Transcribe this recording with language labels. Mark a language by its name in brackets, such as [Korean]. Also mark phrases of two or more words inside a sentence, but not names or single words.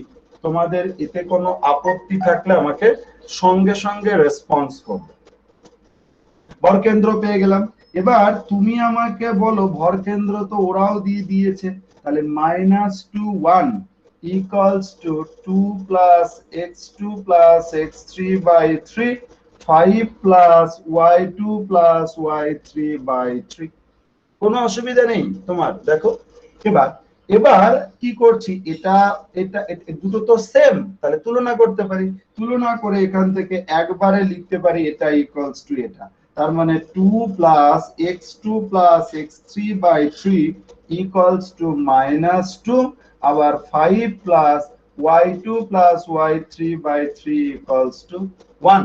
[Bangla] তোমাদের এতে কোনো আপত্তি থাকলে আমাকে সঙ্গে সঙ্গে রেসপন্স করবে। ভরকেন্দ্র পেয়ে গেলাম। এবার তুমি আমাকে বলো, ভরকেন্দ্র তো ওরাও দিয়ে দিয়েছে, তাহলে -2,1 [English] equals to 2 plus x2 plus x3/3, 5 plus y2 plus y3/3। [Bangla] কোনো অসুবিধা নেই তোমার, দেখো। এবার এবার কি করছি, এটা এটা দুটো তো সেম, তাহলে তুলনা করতে পারি। তুলনা করে এখান থেকে একবারে লিখতে পারি এটা [English] equals to [Bangla] এটা, তার মানে [English] 2 plus x2 plus x3/3 equals to -2, [Bangla] আবার [English] 5 plus y2 plus y3/3 equals to 1.